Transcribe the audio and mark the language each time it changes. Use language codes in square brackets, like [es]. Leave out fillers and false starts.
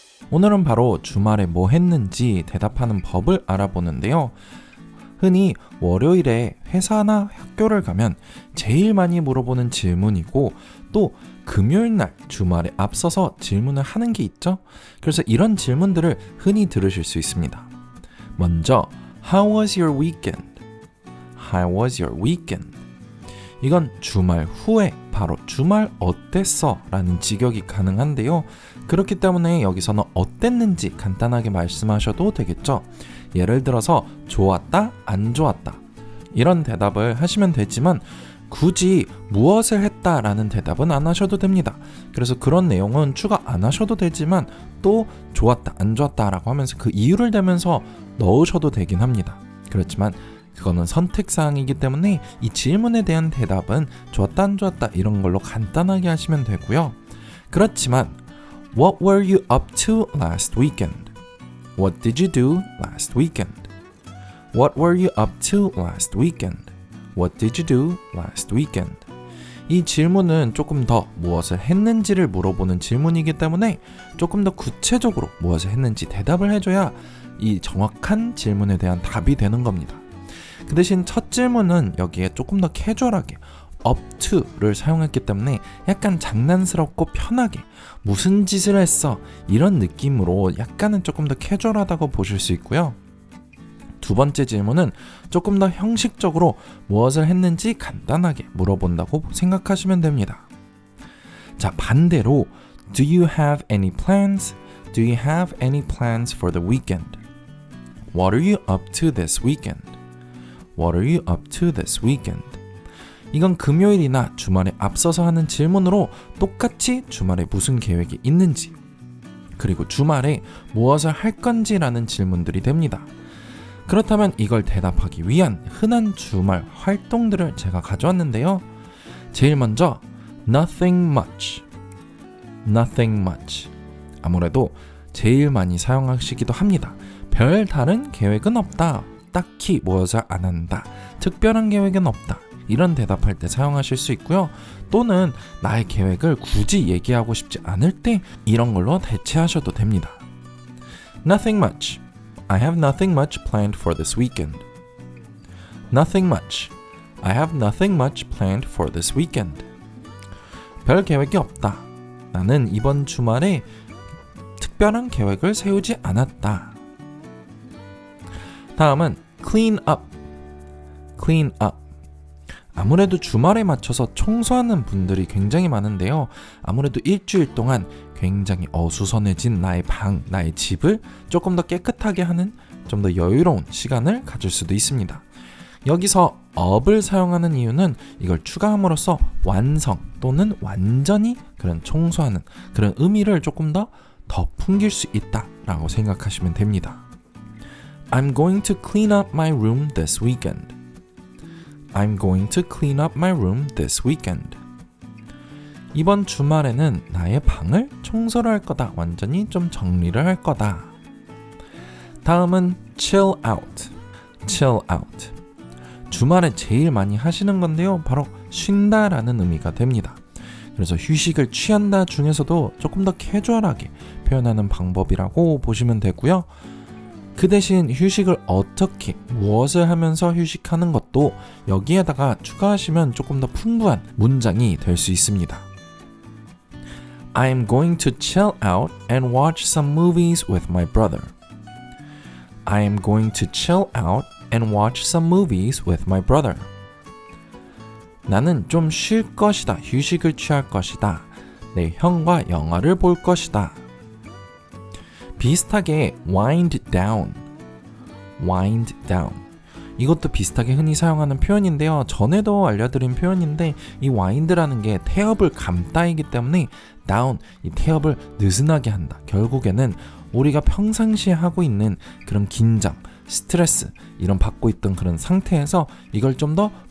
[ko] 오늘은 바로 주말에 뭐 했는지 대답하는 법을 알아보는데요. 흔히 월요일에 회사나 학교를 가면 제일 많이 물어보는 질문이고 또 금요일날 주말에 앞서서 질문을 하는 게 있죠. 그래서 이런 질문들을 흔히 들으실 수 있습니다. [en] 먼저 How was your weekend? How was your weekend? [ko] 이건 주말 후에 바로 주말 어땠어? 라는 직역이 가능한데요. 그렇기 때문에 여기서는 어땠는지 간단하게 말씀하셔도 되겠죠. 예를 들어서 좋았다, 안 좋았다 이런 대답을 하시면 되지만 굳이 무엇을 했다 라는 대답은 안 하셔도 됩니다. 그래서 그런 내용은 추가 안 하셔도 되지만 또 좋았다, 안 좋았다 라고 하면서 그 이유를 대면서 넣으셔도 되긴 합니다. 그렇지만 그거는 선택사항이기 때문에 이 질문에 대한 대답은 좋았다, 안 좋았다 이런 걸로 간단하게 하시면 되고요. 그렇지만 [en] What were you up to last weekend? What did you do last weekend? What were you up to last weekend? What did you do last weekend? [ko] 이 질문은 조금 더 무엇을 했는지를 물어보는 질문이기 때문에 조금 더 구체적으로 무엇을 했는지 대답을 해줘야 이 정확한 질문에 대한 답이 되는 겁니다. 그 대신 첫 질문은 여기에 조금 더 캐주얼하게 up to를 사용했기 때문에 약간 장난스럽고 편하게 무슨 짓을 했어 이런 느낌으로 약간은 조금 더 캐주얼하다고 보실 수 있고요. 두 번째 질문은 조금 더 형식적으로 무엇을 했는지 간단하게 물어본다고 생각하시면 됩니다. 자, 반대로 [en] Do you have any plans? Do you have any plans for the weekend? What are you up to this weekend? What are you up to this weekend? [ko] 이건 금요일이나 주말에 앞서서 하는 질문으로 똑같이 주말에 무슨 계획이 있는지 그리고 주말에 무엇을 할 건지라는 질문들이 됩니다. 그렇다면 이걸 대답하기 위한 흔한 주말 활동들을 제가 가져왔는데요. 제일 먼저 [en] Nothing much. Nothing much. [ko] 아무래도 제일 많이 사용하시기도 합니다. 별 다른 계획은 없다. 딱히 무엇을 안 한다. 특별한 계획은 없다. 이런 대답할 때 사용하실 수 있고요. 또는 나의 계획을 굳이 얘기하고 싶지 않을 때 이런 걸로 대체하셔도 됩니다. [en] Nothing much. I have nothing much planned for this weekend. Nothing much. I have nothing much planned for this weekend. [ko] 별 계획이 없다. 나는 이번 주말에 특별한 계획을 세우지 않았다. 다음은 clean up. [en] clean up. [ko] 아무래도 주말에 맞춰서 청소하는 분들이 굉장히 많은데요. 아무래도 일주일 동안 굉장히 어수선해진 나의 방, 나의 집을 조금 더 깨끗하게 하는 좀 더 여유로운 시간을 가질 수도 있습니다. 여기서 up을 사용하는 이유는 이걸 추가함으로써 완성 또는 완전히 그런 청소하는 그런 의미를 조금 더 풍길 수 있다라고 생각하시면 됩니다. [en] I'm going to clean up my room this weekend. I'm going to clean up my room this weekend. [ko] 이번 주말에는 나의 방을 청소를 할 거다. 완전히 좀 정리를 할 거다. 다음은 chill out. [en] chill out. [ko] 주말에 제일 많이 하시는 건데요. 바로 쉰다라는 의미가 됩니다. 그래서 휴식을 취한다 중에서도 조금 더 캐주얼하게 표현하는 방법이라고 보시면 되고요. 그 대신 휴식을 어떻게 무엇을 하면서 휴식하는 것도 여기에다가 추가하시면 조금 더 풍부한 문장이 될 수 있습니다. [en] I'm going to chill out and watch some movies with my brother. I am going to chill out and watch some movies with my brother. [ko] 나는 좀 쉴 것이다. 휴식을 취할 것이다. 내 형과 영화를 볼 것이다. 비슷하게 wind down. [en] wind down. [ko] 이것도 비슷하게 흔히 사용하는 표현인데요. 전에도 알려드린 표현인데 이 wind라는 게 태엽을 감다이기 때문에 down, 이 태엽을 느슨하게 한다. 결국에는 우리가 평상시에 하고 있는 그런 긴장, 스트레스 이런 받고 있던 그런 상태에서 이걸 좀 더